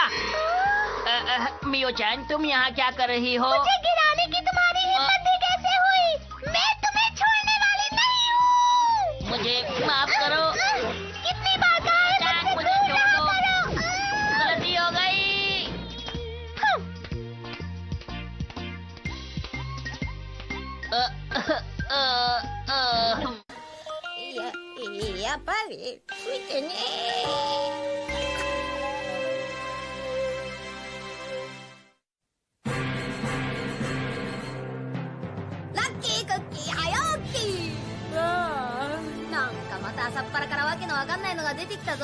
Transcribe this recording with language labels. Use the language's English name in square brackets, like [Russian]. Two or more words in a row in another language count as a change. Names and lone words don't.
[Hindi] मियो चैन तुम यहाँ क्या कर रही हो? मुझे गिराने की तुम्हारी हिम्मत भी कैसे हुई? मैं तुम्हें छोड़ने वाली नहीं हूँ। मुझे माफ करो। कितनी बार कहा है मुझसे दूर ना करो। गलती हो गई। [Japanese] やっぱりついてねラッキークッキー早起きなんかまた朝っぱらからわけのわかんないのが出てきたぞ。